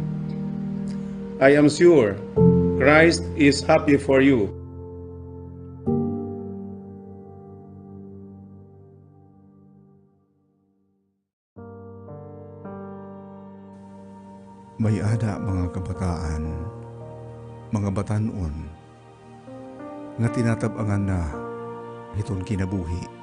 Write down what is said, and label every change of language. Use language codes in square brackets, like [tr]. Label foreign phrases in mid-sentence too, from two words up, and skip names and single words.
[en] I am sure Christ is happy for you. [war] May ada mga kabataan, mga batanon, nga tinatabangan na iton kinabuhi.